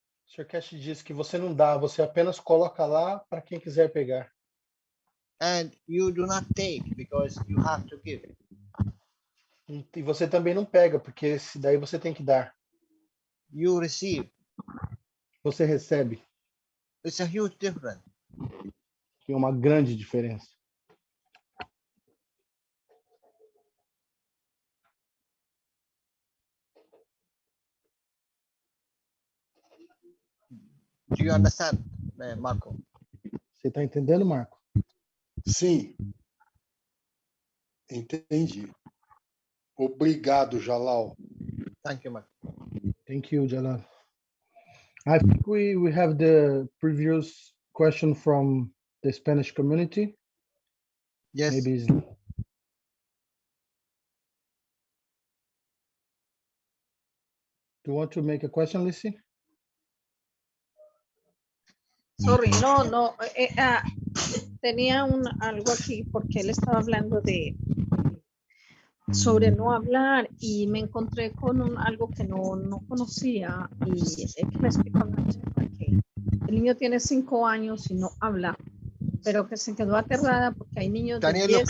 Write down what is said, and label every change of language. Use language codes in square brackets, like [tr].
[pt] O Sr. Keshe disse que você não dá, você apenas coloca lá para quem quiser pegar. [en] And you do not take because you have to give. [pt] E você também não pega, porque daí você tem que dar. [en] You receive. [pt] Você recebe. [en] It's a huge difference. [pt] Tem uma grande diferença. [en] Do you understand, Marco? [pt] Você está entendendo, Marco? Sim. Entendi. Obrigado, Jalal. [en] Thank you, Marco. Thank you, Jalal. I think we have the previous question from the Spanish community. Yes. Maybe it's... Do you want to make a question, Lizzie? Sorry, no, [es] tenía algo aquí porque él estaba hablando sobre no hablar y me encontré con algo que no conocía y es que me explicó una chica que el niño tiene 5 años y no habla, pero que se quedó aterrada porque hay niños de 10,